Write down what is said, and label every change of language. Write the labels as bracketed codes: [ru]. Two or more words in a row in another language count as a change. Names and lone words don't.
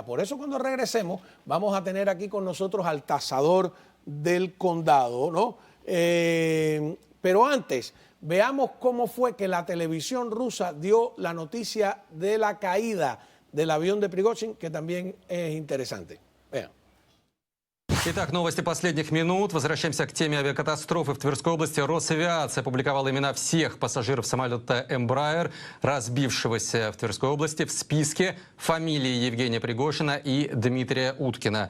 [es] Por eso cuando regresemos vamos a tener aquí con nosotros al tasador del condado, ¿no? Pero antes, veamos cómo fue que la televisión rusa dio la noticia de la caída del avión de Prigozhin, que también es interesante. Vean. [ru] Итак, новости последних минут. Возвращаемся к теме авиакатастрофы в Тверской области. Росавиация опубликовала имена всех пассажиров самолета Embraer, разбившегося в Тверской области. В списке фамилии Евгения Пригожина и Дмитрия Уткина.